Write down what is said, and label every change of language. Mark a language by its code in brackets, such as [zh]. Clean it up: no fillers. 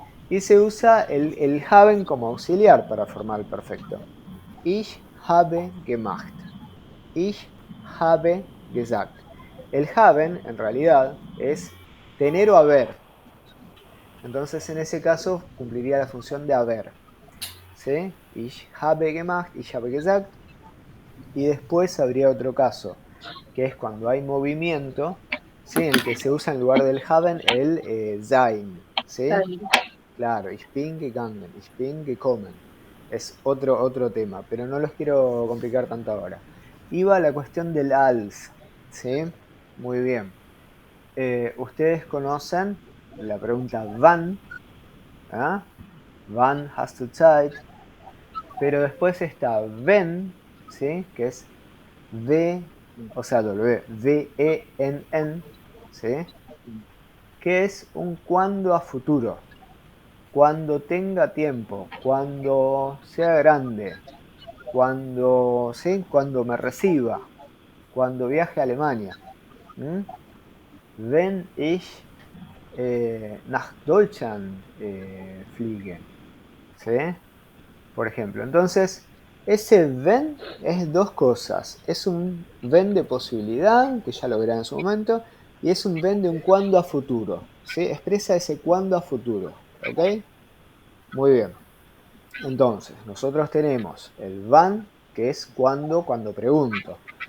[es] Y se usa el haben como auxiliar para formar el perfecto. [de] Ich habe gemacht. Ich habe gesagt. [es] El haben, en realidad, es tener o haber. Entonces, en ese caso, cumpliría la función de haber. ¿Sí? [de] Ich habe gemacht, ich habe gesagt. [es] Y después habría otro caso, que es cuando hay movimiento, ¿sí? En el que se usa en lugar del haben el sein. ¿Sí? [de] Claro, ich bin gegangen, ich bin gekommen. [es] Es otro tema, pero no los quiero complicar tanto ahora. Iba a la cuestión del als, ¿sí? Muy bien. Ustedes conocen la pregunta wann, ¿ah? [de] Wann hast du Zeit? [es] Pero después está wenn, ¿sí? Que es V, o sea, W-V-E-N-N, ¿sí? Que es un cuando a futuro. Cuando tenga tiempo, cuando sea grande, cuando, ¿sí? Cuando me reciba, cuando viaje a Alemania. [de] Wenn ich nach Deutschland fliege. [es] ¿Sí? Por ejemplo. Entonces, ese wenn es dos cosas. Es un wenn de posibilidad, que ya lo verán en su momento, y es un wenn de un cuando a futuro. ¿Sí? Expresa ese cuando a futuro. ¿Ok? Muy bien. Entonces, nosotros tenemos el wann, que es cuando pregunto.